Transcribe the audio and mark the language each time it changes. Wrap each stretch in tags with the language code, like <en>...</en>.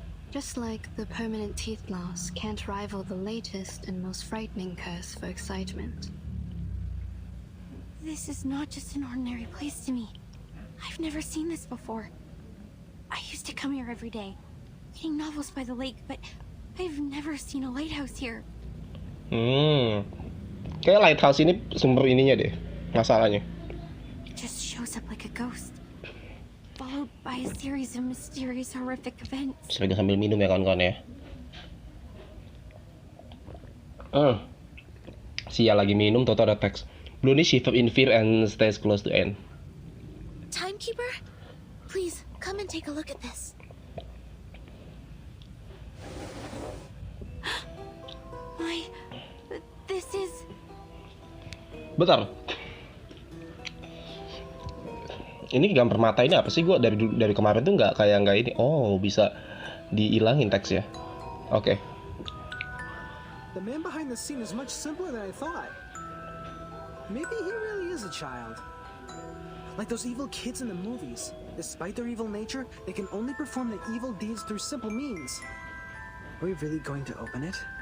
<en>Just like the permanent teeth loss can't rival the latest and most frightening curse for excitement. This is not just an ordinary place to me. I've never seen this before. I used to come here every day, reading novels by the lake, but I've never seen a lighthouse here.</en> <id>Kayak lighthouse ini sumber ininya deh, masalahnya.</id> <en>It just shows up like a ghost, followed by a series of mysterious, horrific events.</en> <id>Lagi sambil minum ya kawan-kawan ya. Sial lagi minum, toto ada teks.</id> <en>Blondie shiver in fear and stays close to Anne. Timekeeper? Please, come and take a look at this. This is...</en> <id>Bentar. Ini gambar mata ini apa sih? Gua dari kemarin tuh nggak ini. Oh, bisa dihilangin teksnya. Oke.</id> <en>The man behind the scene is much simpler than I thought. Maybe he really is a child. Like those evil kids in the movies. Despite their evil nature, they can only perform their evil deeds through simple means. Are we really going to open it?</en>